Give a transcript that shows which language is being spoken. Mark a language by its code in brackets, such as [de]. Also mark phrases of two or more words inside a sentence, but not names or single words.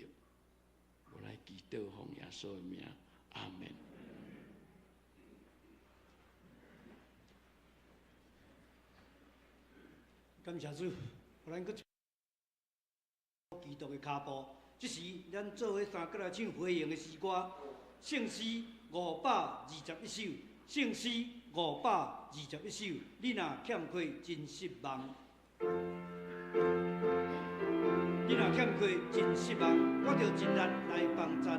[nan] 我来祈祷奉耶稣的名，阿门。感谢主，互咱搁基督的脚步。即时，咱做伙三角来唱回应的诗歌，圣诗521首，圣诗521首。你若欠缺，真失望。你若欠缺，真失望，我着尽力来帮赞。